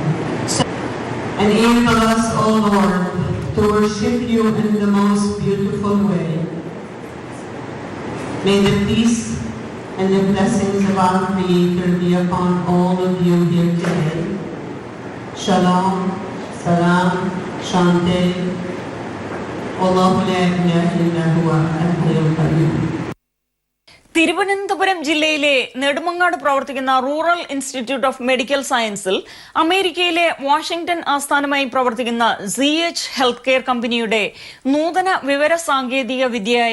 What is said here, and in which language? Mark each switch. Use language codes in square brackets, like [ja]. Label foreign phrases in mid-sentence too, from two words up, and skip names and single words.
[en] Enable us, O Lord, to worship you in the most beautiful way. May the peace and the blessings of our Creator be upon all of you here today. Shalom, salam, shanti. [ar] الله لا إله إلا هو الحي القيوم. [ml] തിരുവനന്തപുരം ജില്ലയിലെ നെടുമങ്ങാട് പ്രവർത്തിക്കുന്ന റൂറൽ ഇൻസ്റ്റിറ്റ്യൂട്ട് ഓഫ് മെഡിക്കൽ സയൻസിൽ അമേരിക്കയിലെ വാഷിംഗ്ടൺ ആസ്ഥാനമായി പ്രവർത്തിക്കുന്ന ZH ഹെൽത്ത് കെയർ കമ്പനിയുടെ നൂതന വിവര സാങ്കേതിക വിദ്യയായ